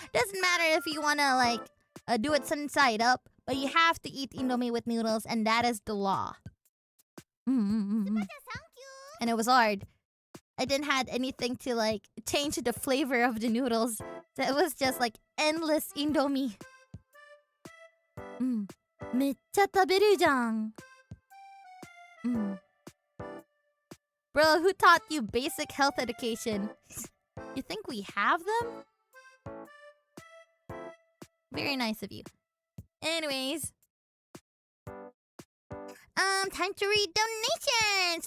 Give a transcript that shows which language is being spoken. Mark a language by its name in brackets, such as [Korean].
[English] Doesn't matter if you want to like do it sun side up. But you have to eat Indomie with noodles, and that is the law. And it was hard. I didn't have anything to like change the flavor of the noodles. So it was just like endless Indomie. [Japanese] めっちゃ食べるじゃん。 [English] Bro, who taught you basic health education? You think we have them? Very nice of you. Anyways. Time to read donations.